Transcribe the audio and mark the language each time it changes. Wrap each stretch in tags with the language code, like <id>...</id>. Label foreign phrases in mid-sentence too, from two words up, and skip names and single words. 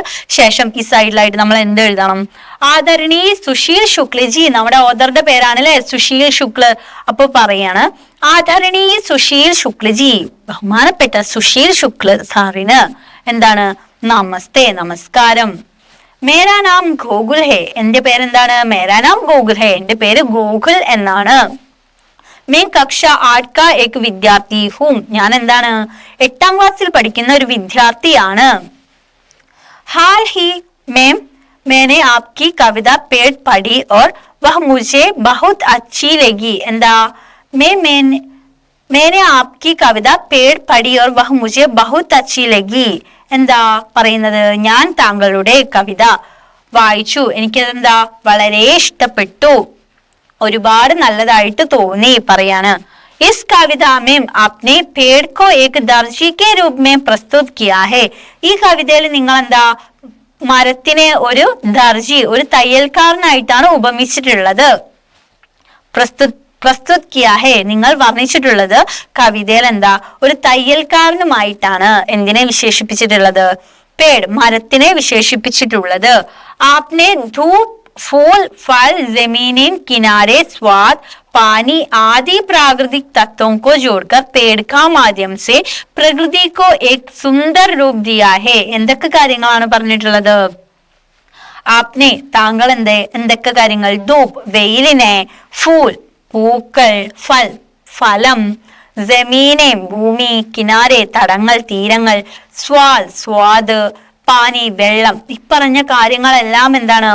<ml>ശേഷം ഈ സൈഡിലായിട്ട് നമ്മൾ എന്ത് എഴുതണം? ആദരണീ സുശീൽ ശുക്ലജി, നമ്മുടെ ഓദറുടെ പേരാണ് അല്ലെ സുശീൽ ശുക്ല. അപ്പൊ പറയാണ് ആദരണീ സുശീൽ ശുക്ലജി, ബഹുമാനപ്പെട്ട സുശീൽ ശുക്ല സാറിന് എന്താണ് നമസ്തേ, നമസ്കാരം.</ml> <hi>मेरा नाम गोकुल है,</hi> <ml>എന്റെ പേരെന്താണ്?</ml> <hi>मेरा नाम गोकुल है,</hi> <ml>എന്റെ പേര് ഗോകുൽ എന്നാണ്.</ml> <hi>मैं कक्षा 8 का एक विद्यार्थी हूँ,</hi> <ml>ഞാൻ എന്താണ് 8ാം ക്ലാസ്സിൽ പഠിക്കുന്ന ഒരു വിദ്യാർത്ഥിയാണ്.</ml> <hi>हाल ही में मैंने आपकी कविता पेड़ पढ़ी और वह मुझे बहुत अच्छी लगी. എന്താ मैंने आपकी कविता पेड़ पढ़ी और वह मुझे बहुत अच्छी लगी.</hi> <ml>എന്താ പറയുന്നത്? ഞാൻ താങ്കളുടെ കവിത വായിച്ചു, എനിക്കതെന്താ വളരെ ഇഷ്ടപ്പെട്ടു, ഒരുപാട് നല്ലതായിട്ട് തോന്നി പറയാണ്.</ml> <hi>इस कविता में आपने पेड़ को एक दर्जी के रूप में प्रस्तुत किया है.</hi> <ml>ഈ കവിതയിൽ നിങ്ങൾ എന്താ മരത്തിനെ ഒരു ദർജി, ഒരു തയ്യൽക്കാരനായിട്ടാണ് ഉപമിച്ചിട്ടുള്ളത്.</ml> <hi>प्रस्तुत किया है,</hi> <ml>നിങ്ങൾ വർണ്ണിച്ചിട്ടുള്ളത് കവിതയിൽ എന്താ ഒരു തയ്യൽക്കാരനുമായിട്ടാണ്. എന്തിനെ വിശേഷിപ്പിച്ചിട്ടുള്ളത്? പേട്, മരത്തിനെ വിശേഷിപ്പിച്ചിട്ടുള്ളത്.</ml> <hi>आपने धूप, फूल, फल, जमीनें, किनारे, स्वाद, पानी आदि प्राकृतिक तत्वों को जोड़कर पेड़ का माध्यम से प्रकृति को एक सुंदर रूप दिया है.</hi> <ml>എന്തൊക്കെ കാര്യങ്ങളാണ് പറഞ്ഞിട്ടുള്ളത്? आपने, താങ്കൾ എന്തൊക്കെ കാര്യങ്ങൾ? ധൂപ്, വെയിലിനെ, ഫൂൽ, പൂക്കൾ, ഫലം, ജമീനെ, ഭൂമി, കിനാരെ, തടങ്ങൾ, തീരങ്ങൾ, സ്വാദ്, പാനി, വെള്ളം, ഇപ്പറഞ്ഞ കാര്യങ്ങളെല്ലാം എന്താണ്?</ml>